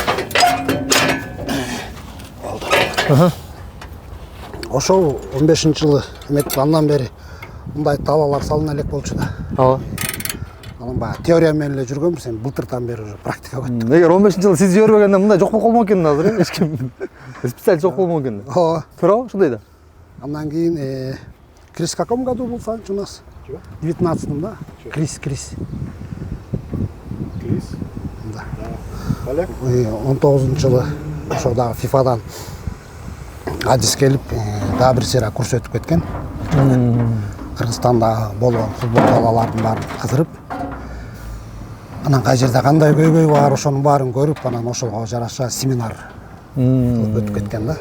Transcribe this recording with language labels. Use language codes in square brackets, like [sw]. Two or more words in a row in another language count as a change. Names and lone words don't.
[ky] Ошол 15-жылы эметип андан бери мындай талаалар салына элек болчу да. Ооба. Анан баягы теория менен эле жүргөнбүз, эми былтыртан бери уже практикага өттүк. Эгер 15-жылы сиз жибербегенде мындай жок болуп калмак экен азыр, эч ким. Специаль жок болмок экен. Ооба. Туурабы, ушундай да. Андан кийин [ru] Крис в каком году был Санч у нас? В 19-м, да? Крис. Крис. Да. Поляк. [ky] 19-жылы ошо дагы ФИФАдан адис келип, дагы бир сыйра курс өтүп кеткен. Кыргызстанда болгон футбол талааларын баарын кыдырып, анан кай жерде кандай көйгөй бар, ошонун баарын көрүп, анан ошого жараша семинар кылып өтүп кеткен да.